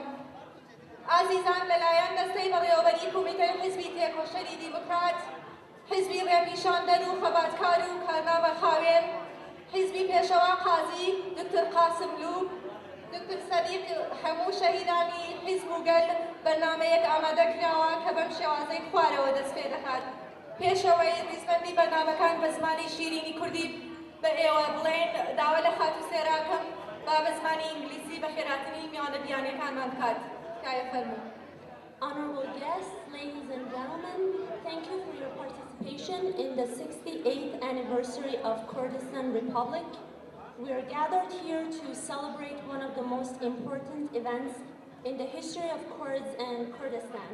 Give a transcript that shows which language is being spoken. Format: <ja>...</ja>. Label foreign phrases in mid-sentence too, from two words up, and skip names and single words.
<ckb>ئازیزان، لەلایەن دەستەی بەڕێوەبەری کۆمیتەی حیزبی تێکۆشەری دیموکرات، حیزبی ڕێپیشاندەر و خەباتکار و کارنامە خاوێن، حیزبی پێشەوا قازی دکتۆر قاسم لوب، دکتۆر سەدیق هەموو شەهیدانی حیزب و گەل بەرنامەیەک ئامادەکراوە کە بەم شێوازەی خوارەوە دەست پێ دەکات. پێشەوەی ریزبەندی بەرنامەکان بە زمانی شیرینی کوردی بە ئێوە بڵێن داوا لە خاتوسێراکەم با بە زمانی ئینگلیزی بە خێراتنی میوانە بیانیەکانمان بکات. تکایە فەرموو.</ckb> <en>Honorable guests, ladies and gentlemen, thank you for your participation in the 68th anniversary of Kurdistan Republic. We are gathered here to celebrate one of the most important events in the history of Kurds and Kurdistan.</en>